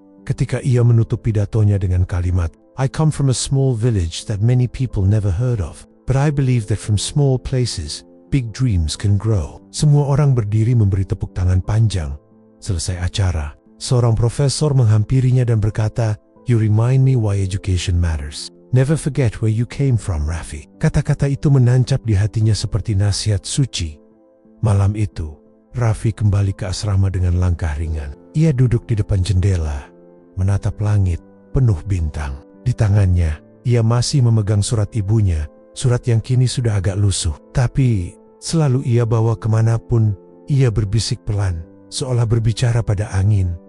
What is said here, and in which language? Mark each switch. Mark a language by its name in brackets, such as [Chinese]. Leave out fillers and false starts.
[Indonesian] Ketika ia menutup pidatonya dengan kalimat, [English] "I come from a small village that many people never heard of, but I believe that from small places, big dreams can grow." [Indonesian] Semua orang berdiri memberi tepuk tangan panjang. Selesai acara, seorang profesor menghampirinya dan berkata, [English] "You remind me why education matters. Never forget where you came from, Raffi." [Indonesian] Kata-kata itu menancap di hatinya seperti nasihat suci. Malam itu, Raffi kembali ke asrama dengan langkah ringan. Ia duduk di depan jendela, menatap langit penuh bintang. Di tangannya, ia masih memegang surat ibunya, surat yang kini sudah agak lusuh. Tapi, selalu ia bawa kemanapun, ia berbisik pelan, seolah berbicara pada angin.